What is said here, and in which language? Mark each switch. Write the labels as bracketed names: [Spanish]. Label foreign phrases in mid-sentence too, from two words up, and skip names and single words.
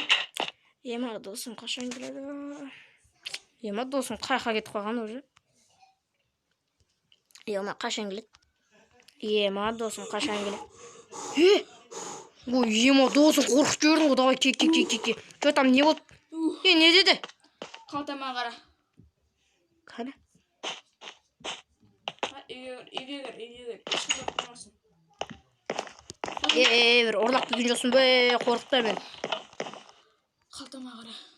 [Kazakh] Ема, досым, қашан келеді? Ема, досым, қайқа кетіп қалған уже. Ема, қашан келеді? Ема, досым, қашан келеді? Ема, досым, қорқып жүрдің ғой, давай, кек. [Russian] Что там, [Kazakh] не болды? Не деді? Қалтама қара. Қара? Үйге кір. Ешкім жоқ тұрмасын. Бір орлақ келген жоқсың бе, қорқытта мен. Қалтама қара.